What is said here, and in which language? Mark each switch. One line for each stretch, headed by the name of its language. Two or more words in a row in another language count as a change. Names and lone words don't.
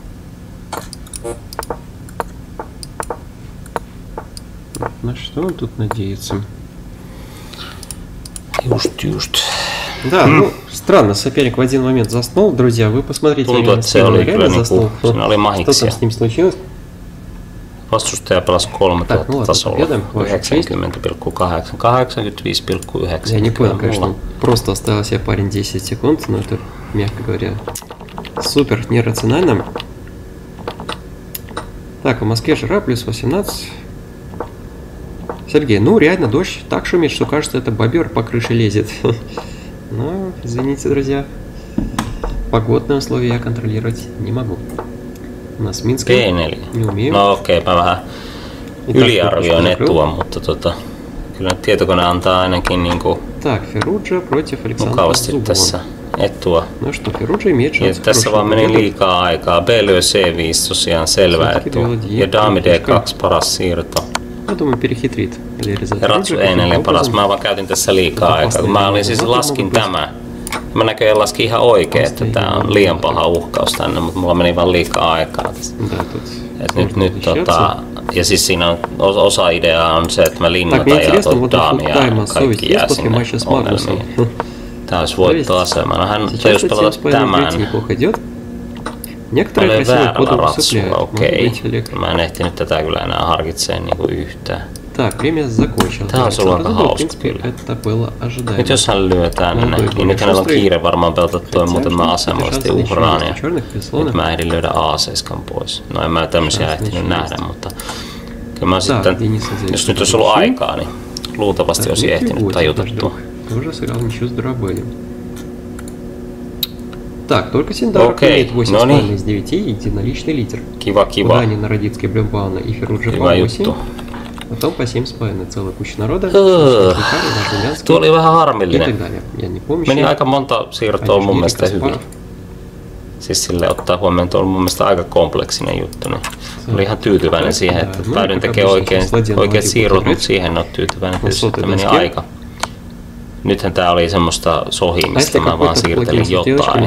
Russian: На что он тут надеется?
Finnish: Just.
Russian: Да, ну, странно, соперник в один момент заснул. Друзья, вы посмотрите, он реально заснул. Что там с ним случилось?
Finnish: Vastustaja pelasi 3 tasolla, 90,8, 85,9.
Russian: Я не понял, конечно, просто оставил себе парень 10 секунд, но это, мягко говоря, супер нерационально. Так, в Москве жара плюс 18. Сергей, ну реально дождь так шумит, что кажется, это бобер по крыше лезет. Ну, извините, друзья, погодные условия я контролировать не могу. У нас Минск не умею.
Finnish: No okei, mä vähän yliarvioin etua, mutta kyllä tietokone antaa ainakin niinku mukavasti tässä etua.
Russian: No что, Ферруджа имеет шанс.
Finnish: Ja tässä vaan meni liikaa aikaa. B lyö C5 tosiaan selvä etu. Ja daami D2 paras siirto.
Russian: Я думаю, перехитрит.
Finnish: Ja ratsu E4 paras. Mä vaan käytin tässä liikaa aikaa. Kun mä olin siis laskin tämä. Mä näköjään laskin ihan oikein, että tää on liian paha uhkaus tänne, mutta mulla meni vaan liikaa aikaa tässä. Et nyt ja siis siinä on osa ideaa on se, että mä linnoitan ja daamia ja kaikki jää sinne ongelmiin. Tää olisi voittoasema. No hän tajusi pelata tämän. Oli väärällä ratsulla, okei. Mä en ehtinyt tätä kyllä enää harkitseen niinku yhtään.
Russian: Так, время закончилось.
Finnish: Tää on sulla aika hauska kyllä. Nyt jos hän lyö tänne, niin nyt hänellä on kiire varmaan pelata toi muuten mä asemallisesti uhraan ja nyt mä ehdin lyödä A7 pois. No en mä tämmösiä ehtinyt nähdä, mutta kyllä mä sitten, jos nyt olisi ollut aikaa, niin luultavasti olisi ehtinyt tajuta tuo.
Russian: Так, только Синдаров имеет 8,5 из 9 и единоличный лидер.
Finnish: Kiva.
Russian: Дани, Народицкий, Блюмбауна и Ферруджа по 8. Потом по 7,5 целая куча народа.
Finnish: Tuo oli vähän harmillinen.
Russian: Я не помню.
Finnish: Meni aika monta siirtoa mun mielestä hyvin. Siis sille ottaa huomioon, että on mun mielestä aika kompleksinen juttu. Niin olin ihan tyytyväinen siihen, että päädyin tekemään oikeat siirrot, mutta siihen en ole tyytyväinen, että meni aika. Nythän tää oli semmoista sohimista, mä vaan siirtelin jotain.